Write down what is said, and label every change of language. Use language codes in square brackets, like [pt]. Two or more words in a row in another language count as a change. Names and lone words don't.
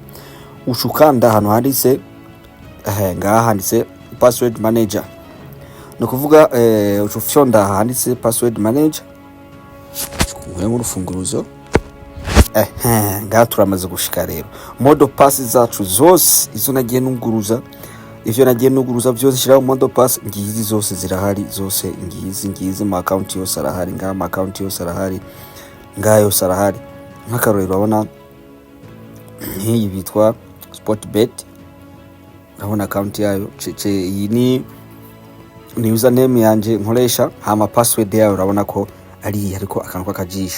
[rn] Ucukanda hano handitse ngaha handitse [en] password manager. [rn] No kuvuga ucufyonda handitse [en] password manager [rn] kumwe mu rufunguruzo. Ngaha turamaze gushika rero. [fr] Mode pass [rn] zacu zose izo nagiye nuguruza, ivyo nagiye nuguruza byose shira [fr] mode pass [rn] ngizi zose zirahari, zose ngizi ma account yose arahari, ngaha ma account yose arahari, ngaha yose arahari. Nk'akarorero urabona nk'iyi bitwa Sportbet, urabona account yayo iyi ni username yanje nkoresha, hama password yayo urabona ko ari ariko akantu k'akajisho.